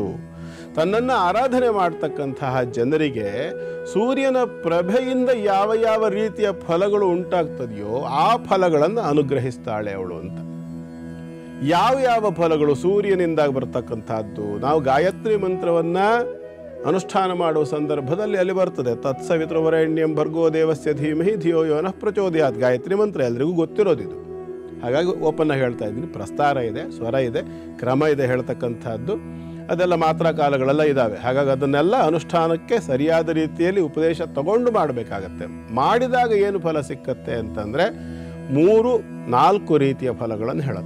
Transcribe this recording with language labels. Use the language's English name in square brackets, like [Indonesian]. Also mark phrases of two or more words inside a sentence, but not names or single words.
[Kannada] ತನ್ನನ್ನು ಆರಾಧನೆ ಮಾಡ್ತಕ್ಕಂತಹ ಜನರಿಗೆ ಸೂರ್ಯನ ಪ್ರಭೆಯಿಂದ ಯಾವ ಯಾವ ರೀತಿಯ ಫಲಗಳು ಉಂಟಾಗ್ತದೆಯೋ ಆ ಫಲಗಳನ್ನು ಅನುಗ್ರಹಿಸ್ತಾಳೆ ಅವಳು ಅಂತ. ಯಾವ ಯಾವ ಫಲಗಳು? ಸೂರ್ಯನಿಂದ ಬರ್ತಕ್ಕಂಥದ್ದು. ನಾವು ಗಾಯತ್ರಿ ಮಂತ್ರವನ್ನು ಅನುಷ್ಠಾನ ಮಾಡುವ ಸಂದರ್ಭದಲ್ಲಿ ಅಲ್ಲಿ ಬರ್ತದೆ, [Sanskrit] ತತ್ಸವಿತೃವರೆಣ್ಯಂ ಭರ್ಗೋ ದೇವಸ್ಯ ಧೀಮಹಿ ಧಿಯೋ ಯೋ ನಃ ಪ್ರಚೋದಯಾತ್. [Kannada] ಗಾಯತ್ರಿ ಮಂತ್ರ ಎಲ್ರಿಗೂ ಗೊತ್ತಿರೋದಿದು, ಹಾಗಾಗಿ ಓಪನ್ ಆಗಿ ಹೇಳ್ತಾ ಇದ್ದೀನಿ. ಪ್ರಸ್ತಾರ ಇದೆ, ಸ್ವರ ಇದೆ, ಕ್ರಮ ಇದೆ ಹೇಳ್ತಕ್ಕಂಥದ್ದು, ಅದೆಲ್ಲ ಮಾತ್ರ ಕಾಲಗಳೆಲ್ಲ ಇದ್ದಾವೆ. ಹಾಗಾಗಿ ಅದನ್ನೆಲ್ಲ ಅನುಷ್ಠಾನಕ್ಕೆ ಸರಿಯಾದ ರೀತಿಯಲ್ಲಿ ಉಪದೇಶ ತಗೊಂಡು ಮಾಡಬೇಕಾಗತ್ತೆ. ಮಾಡಿದಾಗ ಏನು ಫಲ ಸಿಕ್ಕತ್ತೆ ಅಂತಂದರೆ 3-4 ರೀತಿಯ ಫಲಗಳನ್ನು ಹೇಳುತ್ತೆ.